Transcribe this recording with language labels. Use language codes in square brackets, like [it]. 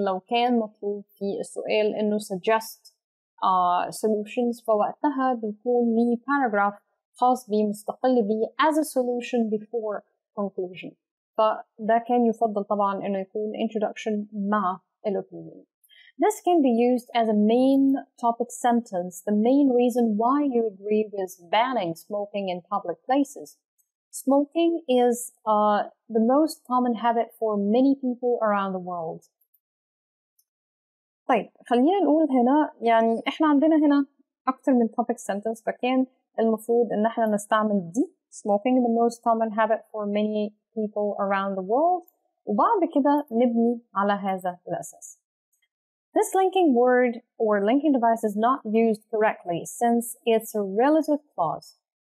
[ar] لو كان مطلوب في السؤال إنه suggest solutions، فوقتها بيكون ليه paragraph خاص بيه مستقل بيه as a solution before conclusion. فده كان يفضل طبعا إنه يكون introduction مع opinion. [en] This can be used as a main topic sentence, the main reason why you agree with banning smoking in public places. Smoking is the most common habit for many people around the world. [ar] طيب خلينا نقول هنا يعني احنا عندنا هنا أكتر من topic sentence، فكان المفروض إن احنا نستعمل دي smoking the most common habit for many people around the world، وبعد كده نبني على هذا الأساس. [en] This linking word or linking device is not used correctly since it's a relative clause.